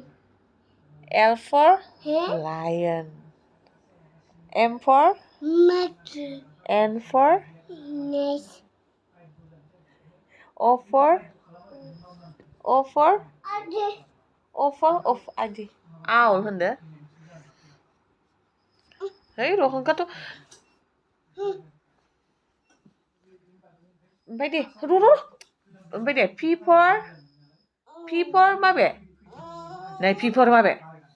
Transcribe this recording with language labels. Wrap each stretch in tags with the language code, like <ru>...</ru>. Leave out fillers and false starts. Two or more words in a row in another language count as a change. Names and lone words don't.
<en>L for Huh? lion. M for Monkey. N for Nest. O for Adi. of Adi. Owl</en> <brx>होनदो है र' होनखाथ' ओमफ्राय दे ओमफ्राय दे</brx> <en>P for</en> <brx>माबे नै</brx> <en>P for</en> <brx>माबे</brx>